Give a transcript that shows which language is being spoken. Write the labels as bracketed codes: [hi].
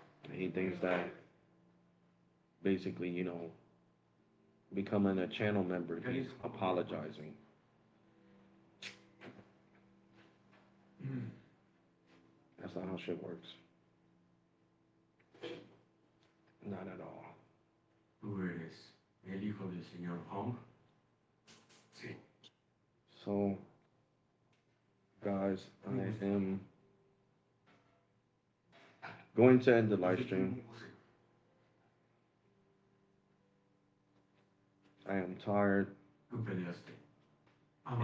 [en] And he thinks that basically, you know, becoming a channel member, he's apologizing. That's not how shit works. Not at all. [es] ¿Tú eres el hijo del señor Hong? Sí. [en] So, guys, I am going to end the live stream. I am tired, [es] Tú peleaste.